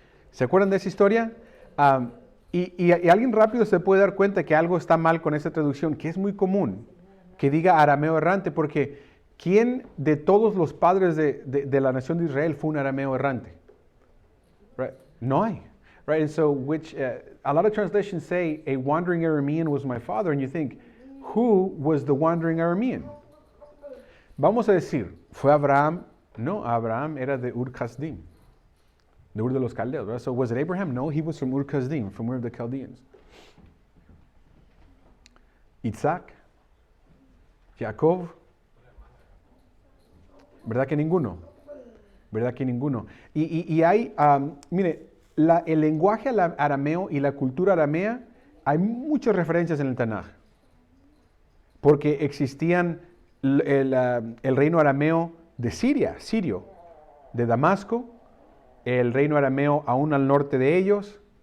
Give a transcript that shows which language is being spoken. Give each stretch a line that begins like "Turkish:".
Spanish: ¿Se acuerdan de esa historia? Y alguien rápido se puede dar cuenta que algo está mal con esa traducción, que es muy común, que diga arameo errante, porque ¿quién de todos los padres de la nación de Israel fue un arameo errante? Right? No hay. Right?
English: And so, a lot of translations say, a wandering Aramean was my father, and you think, who was the wandering Aramean?
Spanish: Vamos a decir, ¿fue Abraham? No, Abraham era de Ur-Kasdim, de Ur de los Caldeos.
English: Right? So was it Abraham? No, he was from Ur-Kasdim, from Ur of the Chaldeans.
Spanish: Isaac, Jacob, ¿verdad que ninguno? ¿Verdad que ninguno? Y hay, mire, el lenguaje arameo y la cultura aramea, hay muchas referencias en el Tanaj, porque existían el reino arameo de Sirio, de Damasco, el reino arameo aún al norte de ellos,